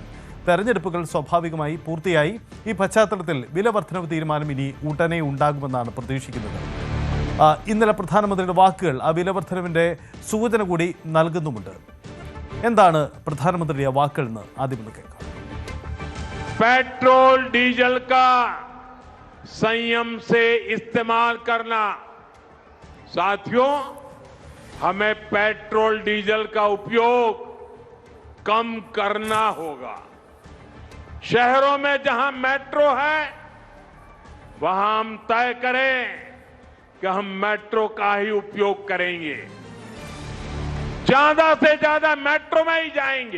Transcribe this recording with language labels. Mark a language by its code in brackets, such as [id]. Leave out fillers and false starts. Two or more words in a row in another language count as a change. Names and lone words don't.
[ml] തെരഞ്ഞെടുപ്പുകൾ സ്വാഭാവികമായി പൂർത്തിയായി. ഈ പശ്ചാത്തലത്തിൽ വില വർധനവ് തീരുമാനം ഇനി ഉടനെ ഉണ്ടാകുമെന്നാണ് പ്രതീക്ഷിക്കുന്നത്. ഇന്നലെ പ്രധാനമന്ത്രിയുടെ വാക്കുകൾ ആ വിലവർദ്ധനവിൻ്റെ സൂചന കൂടി നൽകുന്നുമുണ്ട്. എന്താണ് പ്രധാനമന്ത്രിയുടെ വാക്കുകൾ എന്ന് ആദ്യം ഒന്ന് കേൾക്കാം. [hi] पेट्रोल डीजल का संयम से इस्तेमाल करना। साथियों, हमें पेट्रोल डीजल का उपयोग कम करना होगा। शहरों में जहां मेट्रो है वहां हम तय करें कि हम मेट्रो का ही उपयोग करेंगे, ज्यादा से ज्यादा मेट्रो में ही जाएंगे।